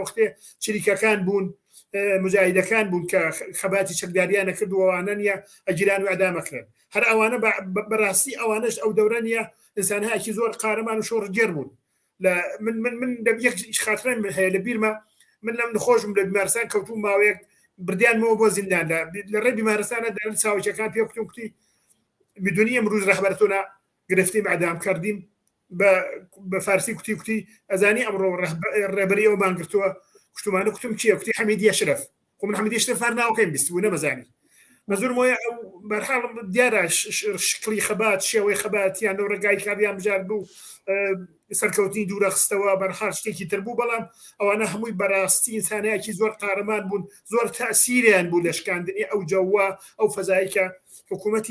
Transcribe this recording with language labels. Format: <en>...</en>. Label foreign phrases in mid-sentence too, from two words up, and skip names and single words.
<ckb>وەختێ چریکەکان بوون، مجاهیدەکان بوون کە خەباتی چەکداریانە کردووەوانە نیە ئەگیران و ئەدامەکرێن. هەر ئەوانە بەڕاستی ئەوانش ئەو دەورە نیە ئینسانهایەکی زۆر قارەمان و شۆڕجێر بوون. من یەک خاترەم هەیە لە بیرمە، من لەم نخۆشم لە بیمارستان کەوتوم، ماوەیەک بردیانمەوە بۆ زیندان لە ڕێ بیمارستانە دەرن چاوچەکان پێ کوتم کوتی</ckb> <fa>میدونی امروز رهبرتونا گرفتیم اعدام کردیم</fa> <ckb>بە فارسی کوتی ئەزانی ئەمڕۆ ڕێبەری ئەومان گرتووە. کوشتمانە کوتم چییە؟ کوتی حەمیدی ئەشرەف. خۆ من حەمیدی ئەشرەف هەر ناوەکەیم بیستبوو نەمەزانی. مەزور وایە بەرحاڵ دیارە شکلی خەبات، شێوەی خەباتیان لەو ڕێگای کاریان بژار بوو، سەرکەوتنی دوورەخستەوە بەرحال شتێکی تر بوو بەڵام ئەوانە هەمووی بەڕاستی ئینسانەیەکی زۆر قارەمان بوون زۆر تەسیریان بوو لە شکاندنی ئەو جەوە ئەو فەزایکە حکوومەتی</ckb>